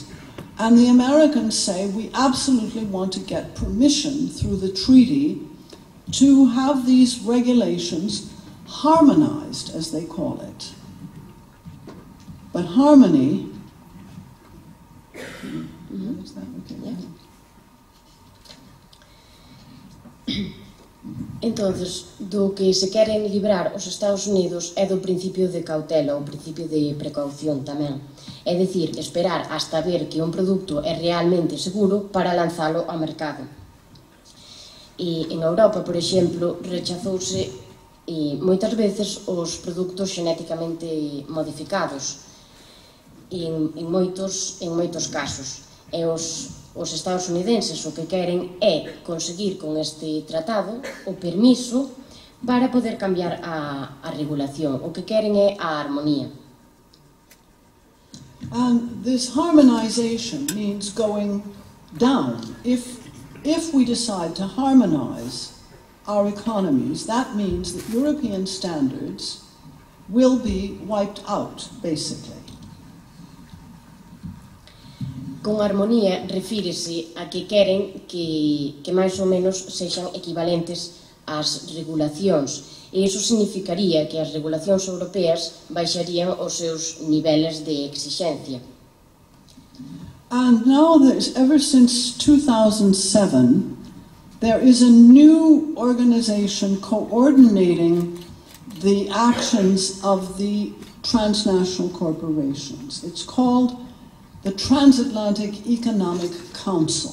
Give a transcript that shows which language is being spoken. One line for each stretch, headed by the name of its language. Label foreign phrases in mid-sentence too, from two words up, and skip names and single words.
English: And the Americans say we absolutely want to get permission through the treaty to have these regulations harmonized, as they call it. But harmony... Is that okay? Yeah.
Galician: Entonces, do que se queren librar os Estados Unidos é do principio de cautela, o principio de precaución tamén. É dicir, esperar hasta ver que un produto é realmente seguro para lanzalo ao mercado. E en Europa, por exemplo, rechazouse moitas veces os produtos xenéticamente modificados en moitos casos. E os estadounidenses o que queren é conseguir con este tratado o permiso para poder cambiar a regulación. O que queren é a armonía.
English: And this harmonization means going down. If we decide to harmonize our economies, that means that European standards will be wiped out, basically.
Galician: Con armonía refírese a que queren que máis ou menos sexan equivalentes ás regulacións. E iso significaría que as regulacións europeas baixarían os seus niveles de exixencia.
English: And now, ever since 2007, there is a new organization coordinating the actions of the transnational corporations. It's called the Transatlantic Economic Council.